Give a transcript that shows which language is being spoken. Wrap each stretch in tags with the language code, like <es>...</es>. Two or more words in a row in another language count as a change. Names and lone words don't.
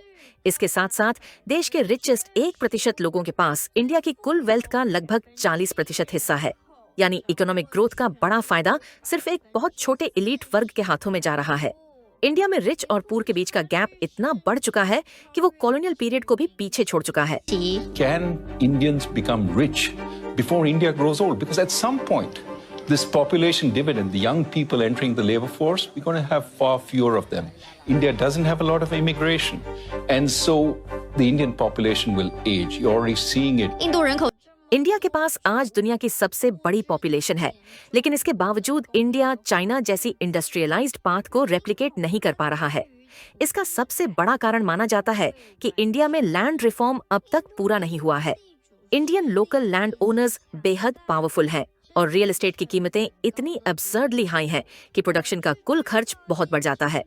<hi>इसके साथ साथ देश के रिचेस्ट 1% लोगों के पास इंडिया की कुल वेल्थ का लगभग 40% हिस्सा है। यानी</hi> <en>economic growth</en> <hi>का बड़ा फायदा सिर्फ एक बहुत छोटे इलीट वर्ग के हाथों में जा रहा है। इंडिया में रिच और पुअर के बीच का गैप इतना बढ़ चुका है कि वो</hi> <en>colonial period</en> <hi>को भी पीछे छोड़ चुका है।</hi> <zh>起</zh> <en>Can Indians become rich before India grows old? Because at some point, this population dividend, the young people entering the labor force, we're going to have far fewer of them. India doesn't have a lot of immigration. And so the Indian population will age. You're already seeing it.</en> <zh>印度人口</zh> <hi>इंडिया के पास आज दुनिया की सबसे बड़ी पॉपुलेशन है, लेकिन इसके बावजूद इंडिया चाइना जैसी</hi> <en>industrialized path</en> <hi>को रेप्लिकेट नहीं कर पा रहा है। इसका सबसे बड़ा कारण माना जाता है कि इंडिया में</hi> <en>land reform</en> <hi>अब तक पूरा नहीं हुआ है।</hi> <en>Indian local land owners</en> <hi>बेहद पावरफुल हैं और</hi> <en>real estate</en> <hi>की कीमतें इतनी</hi> <en>absurdly high</en> <hi>हैं कि प्रोडक्शन का कुल खर्च बहुत बढ़ जाता है।</hi>